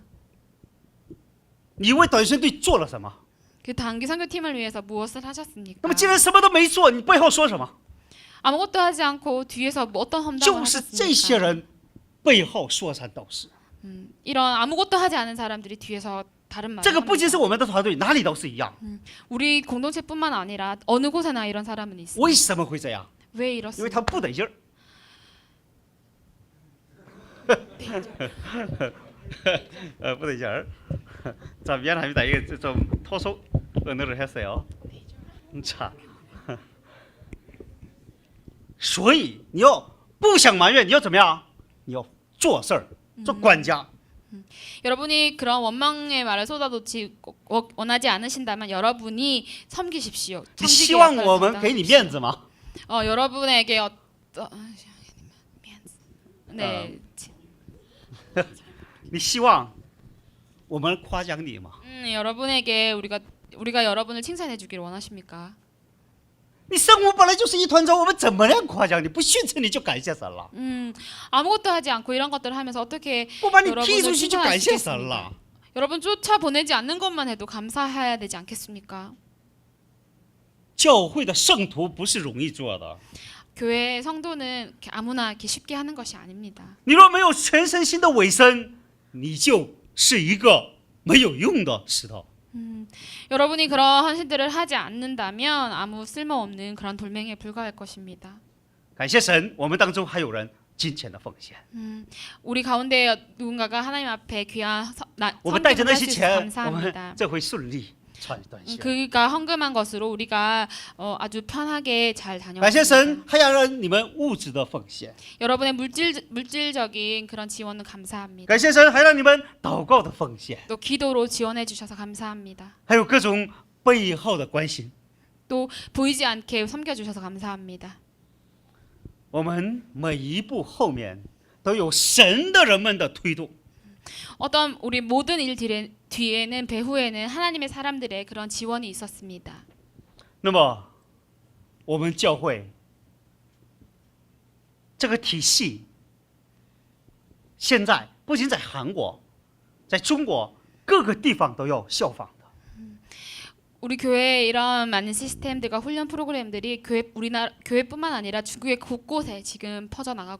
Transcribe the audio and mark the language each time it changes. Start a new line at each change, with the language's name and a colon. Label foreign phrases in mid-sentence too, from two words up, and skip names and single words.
Chinese: 你为短宣队做了什么？
Korean: 그 단기 선교팀을 위해서 무엇을 하셨습니까?
Chinese: 那么既然什么都没做，你背后说什么？
Korean: 아무것도 하지 않고 뒤에서 뭐 어떤 험담을
Chinese: 就是这些
Korean: 하셨습니까?
Chinese: 人背后说三道四。
Korean: 이런 아무것도 하지 않은 사람들이 뒤에서 다른 말을
Chinese: 这个不仅
Korean: 합니다.
Chinese: 是我们的团队，哪里都是一样。
Korean: 우리 공동체뿐만 아니라 어느 곳에나 이런 사람은 있습니다.
Chinese: 为什么会这样？
Korean: 왜
Chinese: 因为
Korean: 이렇습니까?
Chinese: 他不得劲儿。不得劲儿。
Korean: 자 미안합니다. 이게 좀 토속 언어를 했어요. 자,
Chinese: 所以你要不想埋怨，你要怎么样？你要做事儿，做管家。
Korean: 여러분이 그런 원망의 말을 쏟아놓지 원하지 않으신다면 여러분이 섬기십시오.
Chinese: 你希
Korean: 청지기의
Chinese: 望
Korean: 역할을
Chinese: 我们给你
Korean: 감당하십시오.
Chinese: 面子吗？
Korean: 여러분에게 네,
Chinese: 你希望我们夸奖你吗？
Korean: 여러분에게 우리가 여러분을 칭찬해주기를 원하십니까?
Chinese: 你生活本来就是一团糟，我们怎么样夸奖你？不训斥你就感谢神了，
Korean: 아무것도 하지 않고 이런 것들을 하면서 어떻게
Chinese: 不把你踢
Korean: 여러분을
Chinese: 出去就感谢神了。
Korean: 칭찬하시겠습니까? 여러분 쫓아보내지 않는 것만 해도 감사해야 되지 않겠습니까?
Chinese: 教会的圣徒不是容易做的，
Korean: 교회 성도는 이렇게 아무나 이렇게 쉽게 하는 것이 아닙니다.
Chinese: 你若没有全身心的委身，你就是一个没有用的石头。
Korean: 여러분이 그런 헌신들을 하지 않는다면 아무 쓸모없는 그런 돌멩이에 불과할 것입니다.
Chinese: 感谢神，我们当中还有人金钱的奉献，
Korean: 우리 가운데 누군가가 하나님 앞에 귀한
Chinese: 我们带着
Korean: 헌금을
Chinese: 那
Korean: 할
Chinese: 些
Korean: 수 있어
Chinese: 钱，我
Korean: 감사합니다.
Chinese: 们这回顺利传短信。
Korean: 그가 헌금한 것으로 우리가 아주 편하게 잘
Chinese: 感谢神
Korean: 다녀왔습니다. ，
Chinese: 还要让你们物质的奉献。
Korean: 여러분의 물질적인 그런 지원은 감사합니다.
Chinese: 感谢神，还让你们祷告的奉献，
Korean: 또 기도로 지원해 주셔서 감사합니다.
Chinese: 还有各种背后的关心。
Korean: 또 보이지 않게 섬겨주셔서 감사합니다.
Chinese: 我们每一步后面都有神的人们的推动。
Korean: 어떤 우리 모든 일 뒤에는 배후에는 하나님의 사람들의 그런 지원이 있었습니다.
Chinese: 那么，我们教会这个体系，现在不仅在韩国，在中国各个地方都要效仿的。
Korean: 우리 교회에 이런 많은 시스템들과 훈련 프로그램들이 우리나라 교회뿐만 아니라 중국의 곳곳에 지금 퍼져 나가고